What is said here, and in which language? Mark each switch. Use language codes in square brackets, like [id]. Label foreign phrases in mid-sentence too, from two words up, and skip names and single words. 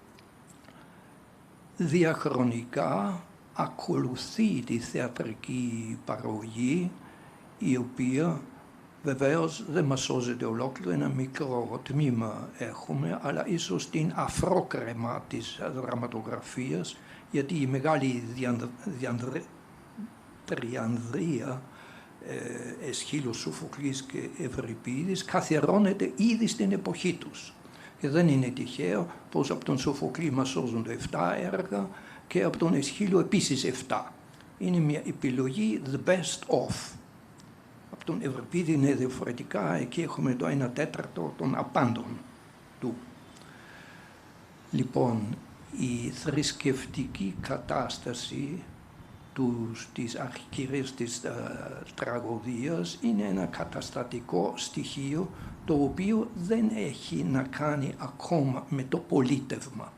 [el] διαχρονικά ακολουθεί τη θεατρική παραγωγή, η οποία βεβαίως δεν μας σώζεται ολόκληρο, ένα μικρό τμήμα έχουμε, αλλά ίσως την αφρόκρεμα της δραματογραφίας, γιατί η μεγάλη τριανδρία Εσχύλος, Σοφοκλής και Ευρυπίδης καθιερώνεται ήδη στην εποχή τους. Και δεν είναι τυχαίο πως από τον Σοφοκλή μας σώζονται 7 έργα και από τον Εσχύλο επίσης 7. Είναι μια επιλογή [en] the best of. [el] Από τον Ευρυπίδη είναι διαφορετικά, εκεί έχουμε το 1/4 των απάντων του. Λοιπόν, η θρησκευτική κατάσταση της αρχικής της τραγωδίας είναι ένα καταστατικό στοιχείο, το οποίο δεν έχει να κάνει ακόμα με το πολίτευμα.